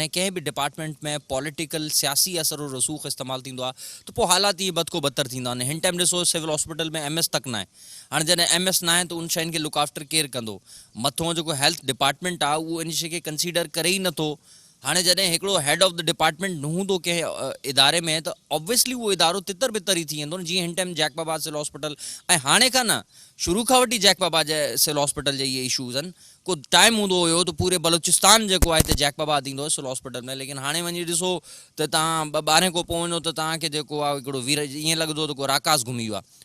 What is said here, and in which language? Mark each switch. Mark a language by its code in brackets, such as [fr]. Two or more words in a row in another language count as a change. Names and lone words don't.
[sd] जॾहिं कंहिं बि डिपार्टमेंट में पॉलिटिकल सियासी असर और रसूख़ इस्तेमालु थींदो आहे त पोइ हालात इहे बद को बदतर थींदा आहिनि। हिन टाइम ॾिसो [en] civil hospital [sd] में MS तक न आहे। हाणे जॾहिं MS न आहे त उन शयुनि खे [en] look after [sd] केरु कंदो? मथों जेको [en] health department [sd] आहे उहो इन शइ खे कंसीडर करे ई नथो। हाणे जॾहिं हिकिड़ो [en] head of the department [sd] न हूंदो कंहिं इदारे में त ऑब्वियसली उहो इदारो तितर बितर ई थी वेंदो न। जीअं हिन टाइम जैकबाबाद [en] civil hospital, [sd] ऐं हाणे खां न शुरू खां वठी जैकबाबाद जे [en] civil hospital [sd] जे इहे इशूज़ आहिनि। को टाइम हूंदो हुयो त पूरे बलूचिस्तान जेको आहे हिते जैकबाबाद ईंदो हुयो [en] civil hospital [sd] में, लेकिन हाणे वञी ॾिसो त तव्हां 12 खां पोइ वञो त तव्हांखे जेको आहे हिकिड़ो ईअं लॻंदो त को राकास घुमी वियो आहे।